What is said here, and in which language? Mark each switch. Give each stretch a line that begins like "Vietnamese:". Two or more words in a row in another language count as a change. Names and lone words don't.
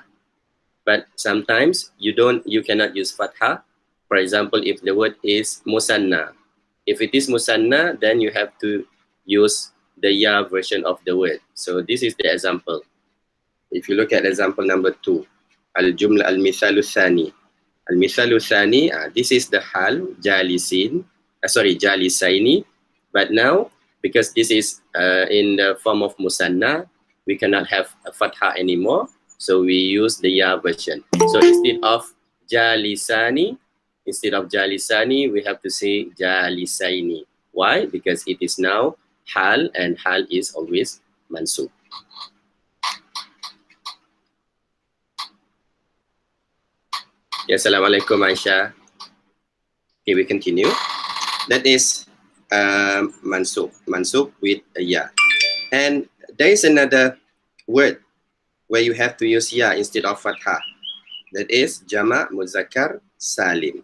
English: But sometimes you cannot use fathah. For example, if the word is musanna, if it is musanna, then you have to use the ya version of the word. So this is the example. If you look at example number 2,
Arabic: الجملة المثال الثاني. المثال الثاني,
English: this is the hal,
Arabic: جالسٍ، جالسَين.
English: But now, because this is in the form of musanna, we cannot have a fathah anymore. So we use the ya version. So instead of jalisani, we have to say jalisaini. Why? Because it is now hal, and hal is always mansub. Ya, assalamualaikum Aisyah. Okay, we continue. That is mansub with a ya. And there is another word where you have to use ya instead of fathah. That is
Arabic: جمع مذكر سالم.